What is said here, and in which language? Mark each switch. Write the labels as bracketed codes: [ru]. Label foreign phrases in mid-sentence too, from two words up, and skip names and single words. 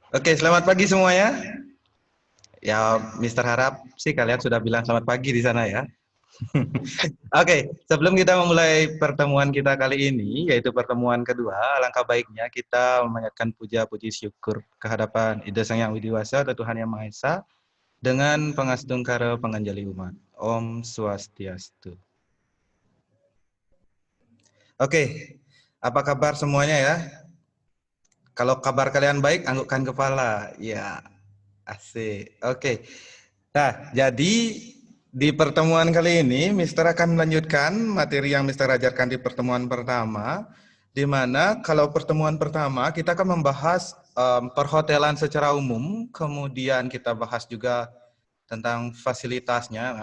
[id] Oke, selamat pagi semuanya. Ya, Mister harap sih kalian sudah bilang selamat pagi di sana ya. Oke, sebelum kita memulai pertemuan kita kali ini, yaitu pertemuan kedua, alangkah baiknya kita memanjatkan puja puji syukur kehadapan Ida Sang Yang Widiwasa atau Tuhan Yang Maha Esa dengan [ban] pangastungkara panganjali umat. Om Swastiastu. [id] Oke, apa kabar semuanya ya? Kalau kabar kalian baik, anggukkan kepala. Ya, asik. Oke. Nah, jadi di pertemuan kali ini, Mister akan melanjutkan materi yang Mister ajarkan di pertemuan pertama, di mana kalau pertemuan pertama kita akan membahas perhotelan secara umum, kemudian kita bahas juga tentang fasilitasnya.